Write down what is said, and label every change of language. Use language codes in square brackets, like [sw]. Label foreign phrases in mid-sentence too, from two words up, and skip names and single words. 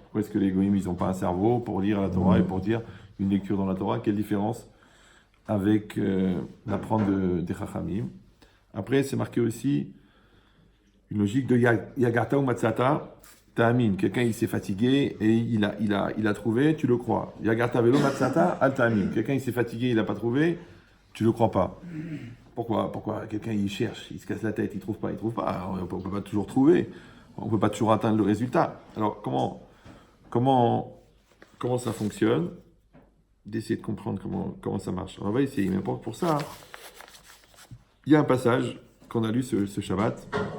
[fr] Pourquoi est-ce que les goïms, ils n'ont pas un cerveau pour lire la Torah et pour dire une lecture dans la Torah? Quelle différence avec l'apprendre des Chachamim? Après, c'est marqué aussi une logique de Yagarta ou Matsata. Ta'amin, quelqu'un il s'est fatigué et il a trouvé, tu le crois. [he] יגעת ולא מצאת אל תאמין. [fr] Quelqu'un il s'est fatigué, il n'a pas trouvé, tu le crois pas. Pourquoi quelqu'un il cherche, il se casse la tête, il trouve pas. Alors, on peut pas toujours trouver, on peut pas toujours atteindre le résultat. Alors comment ça fonctionne? D'essayer de comprendre comment ça marche. On va essayer, mais pour ça, il y a un passage qu'on a lu ce Shabbat.